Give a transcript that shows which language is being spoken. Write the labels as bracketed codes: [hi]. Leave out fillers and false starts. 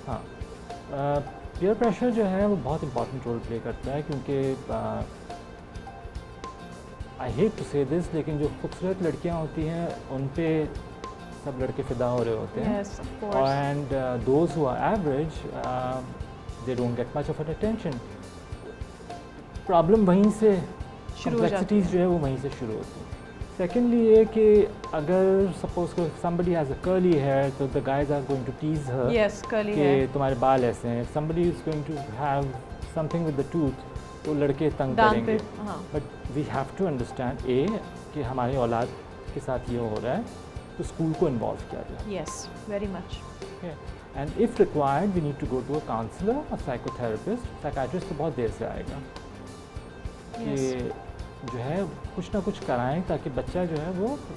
[ur] ہاں, peer pressure جو ہے وہ بہت امپورٹنٹ رول پلے کرتا ہے, کیونکہ [en] I hate to say this, [ur] لیکن جو خوبصورت لڑکیاں ہوتی ہیں ان پہ سب لڑکے فدا ہو رہے ہوتے ہیں. [en] Yes, of course. And those who are average they don't get much of an attention. [ur] Problem وہیں سے, شروع ہو جاتی کمپلیکسٹیز جو ہے وہ وہیں سے شروع ہوتی ہیں. [en] secondly [ur] یہ کہ اگر سپوز کو [en] somebody has a curly hair تو the guys are going to tease her yes curly [ur] کہ ہے, تمہارے بال ایسے ہیں. [en] somebody is going to have something with the tooth [ur] تو لڑکے تنگ دان کریں پہ. گے. ہاں [en] but we have to understand a [ur] کہ ہماری اولاد کے ساتھ یہ ہو رہا ہے تو اسکول کو انوالو کیا جائے. [en] Yes very much. And if required we need to go to a counsellor or psychotherapist. [ur] سائیکاٹرسٹ تو بہت دیر سے آئے گا کہ جو ہے کچھ نہ کچھ کرائیں تاکہ بچہ جو ہے وہ